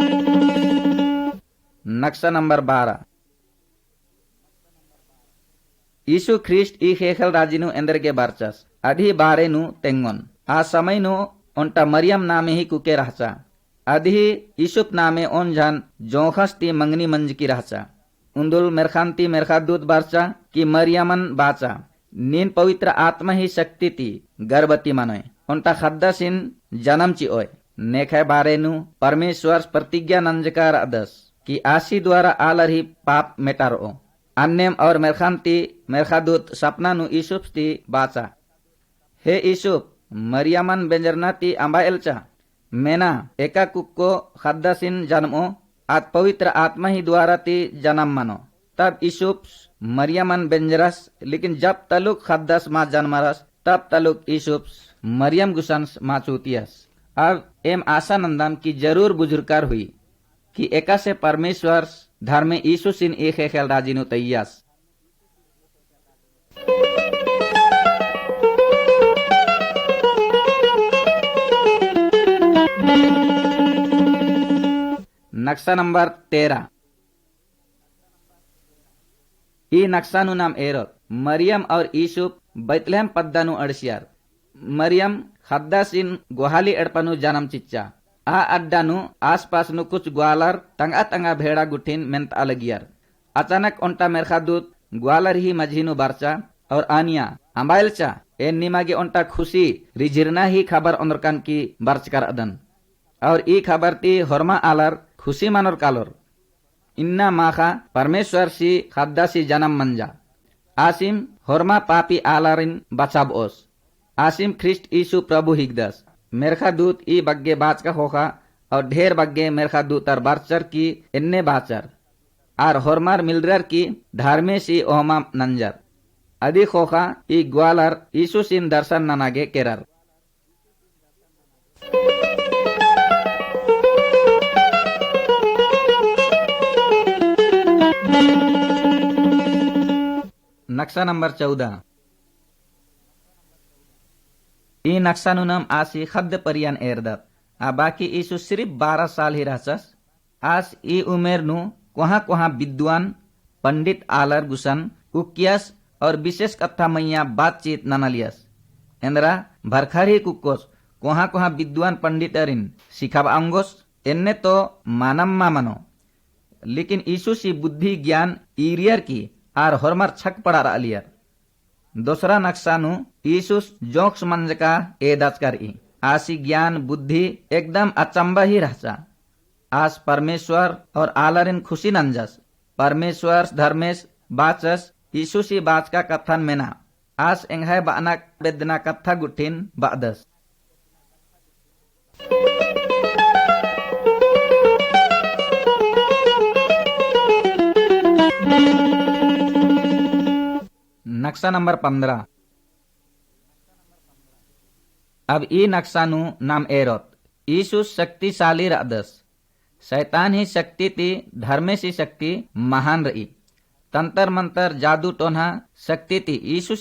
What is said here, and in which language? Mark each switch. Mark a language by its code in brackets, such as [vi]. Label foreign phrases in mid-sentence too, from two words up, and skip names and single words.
[hi] नक्शा नंबर 12। [kru] ईसु ख्रीस्ट ई हेखल राजिनु एंदरगे बारचस अधी बारेनु तेंगोन आ समयनु ओंटा मरियम नामे ही कुके रहचा अधी ईसुप नामे ओन जान जोखस ती मंगनी मंज की रहचा उंदुल मेरखांती मेरखादूत बारचा की मरियमन बाचा नीन पवित्र आत्मा ही शक्ति ती गर्भवती मनोय ओंटा खद्दासिन जन्म ची ओय नेखे बारेनु परमेश्वर प्रतिज्ञा नंजकार अदस की आशी द्वारा आलर ही पाप मेटारो अन्यम और मेरखांती मेरखादूत सपना नु ईसुप ती बाचा हे ईसुप मरियमन बेंजरना ती अंबाएलचा मेना एका कुक्को खद्दासिन जन्मो आज पवित्र आत्मा ही द्वारा ती जन्म मनो तब ईसुप मरियमन बेंजरस लेकिन जब तलुक खद्दास मा जन्मरस तब तलुक ईसुप मरियम गुसंस मा चूतियस अब एम आशा नंदम की जरूर बुजुर्गार हुई कि एका से परमेश्वर धर्मे ईसु सिन एक खेल राजिनु तैयास [hi] नक्शा नंबर 13 [kru] ई नक्शानु नाम एरोत मरियम और ईसुप बैतलहम पद्दानु अड़सियार मरियम खद्दासिन गोहाली एड़पनु जन्म चिच्चा आ अड्डानु आसपास नु कुछ ग्वालर तंगा तंगा भेड़ा गुठिन मेंत अलगियार अचानक ओंटा मेरखादूत ग्वालर ही मझीनु बारचा और आनिया अंबाइलचा एन निमागे ओंटा खुशी रिजिरना ही खबर ओंदरकान की बारचकार अदन और ई खबर ती हरमा आलर खुशी मानोर कालोर इन्ना माखा परमेश्वर सी खद्दासी जन्म मंजा आसिम हरमा पापी आलारिन बचाब ओस आसिम ख्रिस्ट ईसु प्रभु हिगदस मेरखादूत ई बग्गे बाच का होखा और ढेर बग्गे मेरखादूत और बारचर की इन्ने बाचर आर हरमार मिलरर की धार्मे सी ओहमा नंजर अधिक होखा ई ग्वालर ईसु सिन दर्शन ननागे केरर [hi] नक्शा नंबर 14 [kru] ई नक्शानु नाम आसी खद्द परियान एरदत आ बाकी ईसु सिर्फ 12 साल ही रहचस आस ई उमेर नु कोहा विद्वान पंडित आलर गुसन उकियस और विशेष कथा मैया बातचीत ननलियस एंद्रा भरखारी कुकोस कोहा विद्वान पंडित अरिन सिखाब अंगोस एन्ने तो मानम मामनो लेकिन ईसु सी बुद्धि ज्ञान ईरियर की आर हरमर छक पड़ा अलियर दूसरा नक्शानु ईसुस जोक्स मंजका एदाच कर ई आसी ज्ञान बुद्धि एकदम अचंबा ही रहचा आस परमेश्वर और आलरिन खुशी नंजस परमेश्वर धर्मेश बाचस ईसुसी बाच का कथन मेना आस एंघाय बाना बेदना कथा गुठिन बादस [hi] नक्शा नंबर 15 [kru] अब ई नक्शानु नाम एरोत ईसुस शक्तिशाली रदस शैतान ही शक्ति ती धर्मे सी शक्ति महान रही तंतर मंतर जादू टोन्हा शक्ति ती ईसुसी